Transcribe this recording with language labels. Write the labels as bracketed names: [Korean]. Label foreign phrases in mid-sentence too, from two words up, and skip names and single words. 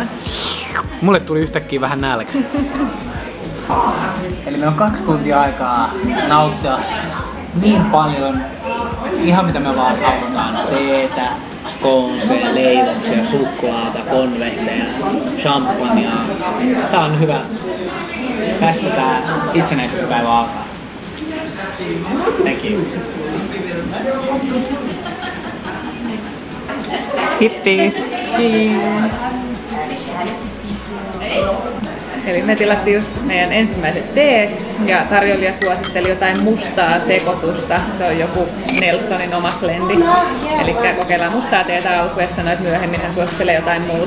[Finnish] Mulle tuli yhtäkkiä vähän nälkä. Eli meillä on 2 tuntia aikaa nauttia niin paljon, ihan mitä me vaan halutaan. Teetä, sconeseja, leivoksia, suklaata, konvehteja, champagnea. Tää on hyvä. Tästä tää itsenäisyyspäivä alkaa. [English] Thank you. Hippies. [Finnish] Eli me tilattiin just meidän ensimmäiset teet ja tarjoilija suositteli jotain mustaa sekoitusta. Se on joku Nelsonin oma blendi. Eli kokeillaan mustaa teetä alkuun ja sanoi, että myöhemmin hän suosittelee jotain muuta.